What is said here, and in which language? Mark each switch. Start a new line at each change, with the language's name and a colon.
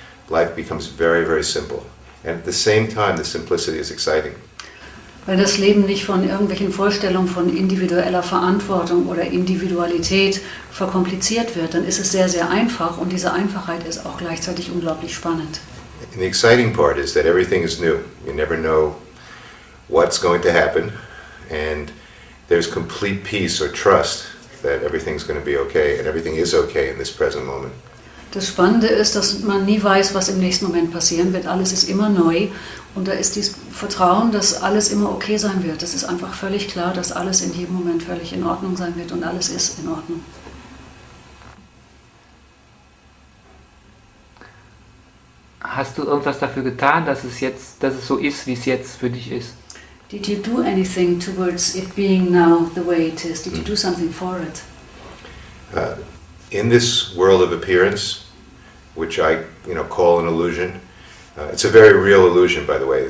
English: Life becomes very, very simple. And at the same time, the simplicity is exciting.
German: Weil das Leben nicht von irgendwelchen Vorstellungen von individueller Verantwortung oder Individualität verkompliziert wird, dann ist es sehr, sehr einfach und diese Einfachheit ist auch gleichzeitig unglaublich spannend.
English: And the exciting part is that everything is new. You never know what's going to happen, and there's complete peace or trust that everything's going to be okay, and everything is okay in this present moment.
German: Das Spannende ist, dass man nie weiß, was im nächsten Moment passieren wird. Alles ist immer neu und da ist dieses Vertrauen, dass alles immer okay sein wird. Es ist einfach völlig klar, dass alles in jedem Moment völlig in Ordnung sein wird und alles ist in Ordnung. Hast du irgendwas dafür getan, dass es so ist, wie es jetzt für dich ist?
English: Did you do anything towards it being now the way it is? Did you do something for it? In this world of appearance, which I call an illusion, it's a very real illusion, by the way.